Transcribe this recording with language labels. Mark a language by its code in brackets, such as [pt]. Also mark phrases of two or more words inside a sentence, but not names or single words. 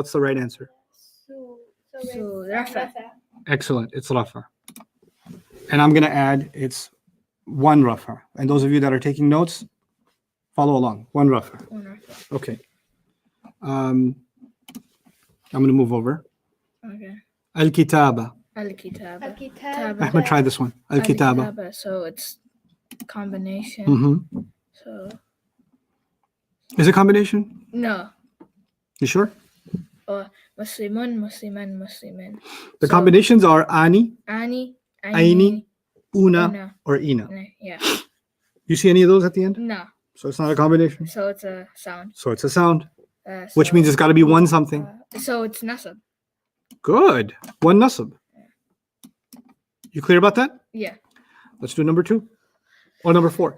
[en] Based on sound, what's the right answer? So, it's, rafa. Excellent. It's rafa. And I'm going to add it's one rafa. And those of you that are taking notes, follow along. One rafa. One rafa. Okay. I'm going to move over. Okay. Al-kitaba. Al-kitaba. Al-kitab. Ahmed, try this one. Al-kitaba. Al-kitaba. So it's combination. Mm-hmm. So Is it combination? no. You sure? [ar] مسلمون مسلمًا مسلمين. [en] The So, combinations are ani, Ani, Aini, una, Una. or ina. Yeah. You see any of those at the end? No. So it's not a combination. So it's a sound. So it's a sound, So, which means it's got to be one something. So it's nasab. Good. One nasab. You clear about that? Yeah. Let's do number 2 or number 4.